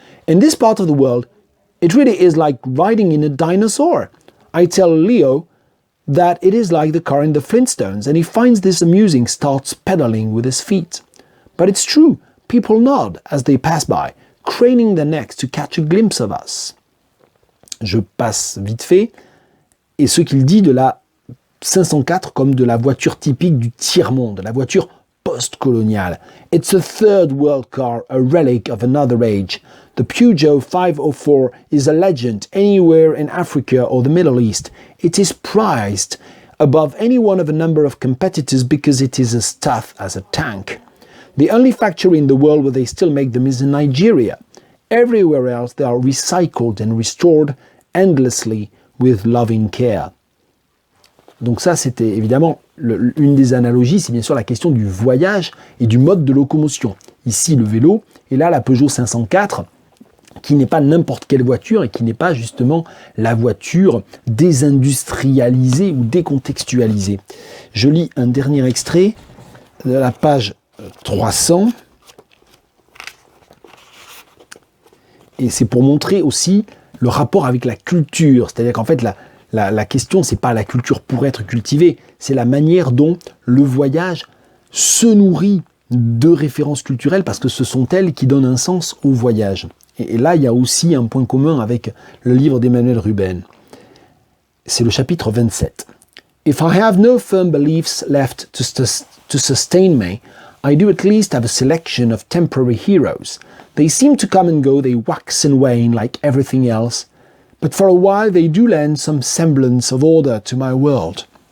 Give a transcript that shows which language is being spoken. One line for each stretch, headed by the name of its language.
English: In this part of the world, it really is like riding in a dinosaur. I tell Leo that it is like the car in the Flintstones, and he finds this amusing, starts pedaling with his feet. But it's true, people nod as they pass by, craning their necks to catch a glimpse of us.
French: Je passe vite fait, et ce qu'il dit de la 504 comme de la voiture typique du tiers-monde, la voiture post-coloniale.
English: It's a third world car, a relic of another age. The Peugeot 504 is a legend anywhere in Africa or the Middle East. It is prized above any one of a number of competitors because it is as tough as a tank. The only factory in the world where they still make them is in Nigeria. Everywhere else they are recycled and restored endlessly with loving care.
French: Donc ça, c'était évidemment une des analogies, c'est bien sûr la question du voyage et du mode de locomotion. Ici, le vélo, et là, la Peugeot 504, qui n'est pas n'importe quelle voiture et qui n'est pas justement la voiture désindustrialisée ou décontextualisée. Je lis un dernier extrait de la page 300. Et c'est pour montrer aussi le rapport avec la culture. C'est-à-dire qu'en fait, la question, c'est pas la culture pour être cultivée, c'est la manière dont le voyage se nourrit de références culturelles, parce que ce sont elles qui donnent un sens au voyage. Et là, il y a aussi un point commun avec le livre d'Emmanuel Ruben. C'est le chapitre 27.
English: If I have no firm beliefs left to sustain me, I do at least have a selection of temporary heroes. They seem to come and go, they wax and wane like everything else, but for a while they do lend some semblance of order to my world.